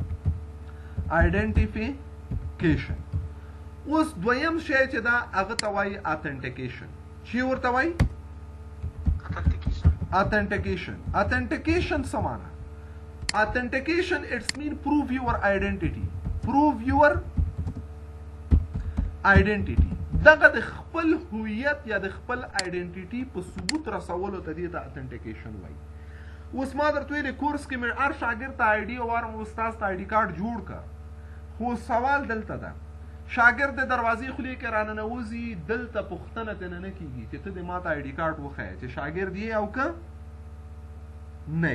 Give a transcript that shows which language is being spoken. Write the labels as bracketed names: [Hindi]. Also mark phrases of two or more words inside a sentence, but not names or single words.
[Pashto] آیډنټیفیکیشن. اوس دویم شی چې دا هغه ته وایي اتنټیکیشن. چی ورته وایي؟ اتنټیکیشن. اتنټیکیشن څه معنا؟ [English] authentication it's mean proof your identity. prove your identity. [Pashto] دغه د خپل هویت یا د خپل آیډنټیټي په ثبوت رسولو ته دې ته اتنټیکیشن وایي. اوس ما درته ویلې کورس کې مې هر شاګرد ته آی ډي او استاد ته [English] ID card [Pashto] جوړ کړه، خو سوال دلته ده شاګرد د دروازې خولې کې راننوځي، دلته پوښتنه ترې نه کېږي چې ته دې ما ته [English] ID card [Pashto] وښیه چې شاګرد یې او که نه.